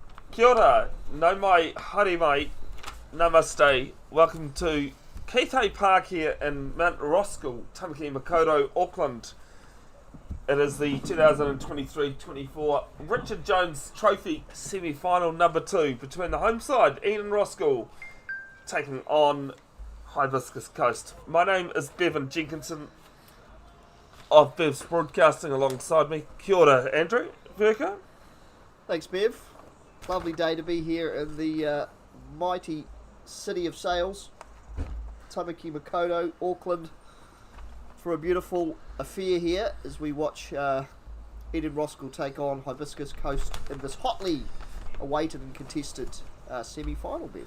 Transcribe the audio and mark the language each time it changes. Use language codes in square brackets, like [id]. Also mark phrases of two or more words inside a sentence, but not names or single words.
[mi] Kia ora, no mai, haere mai, namaste. [en] Welcome to Keitei Park here in Mount Roskill, Tamaki Makaurau, Auckland. It is the 2023-24 Richard Jones Trophy semi-final number 2 between the home side, Ian Roskill, taking on Hibiscus Coast. My name is Bevan Jenkinson of Bev's Broadcasting alongside me. [mi] Kia ora, Andrew Verka. [en] Thanks, Bev. Lovely day to be here in the mighty city of sails, Tamaki Makaurau, Auckland, for a beautiful affair here as we watch Eden Roskill take on Hibiscus Coast in this hotly awaited and contested semi-final, Bev.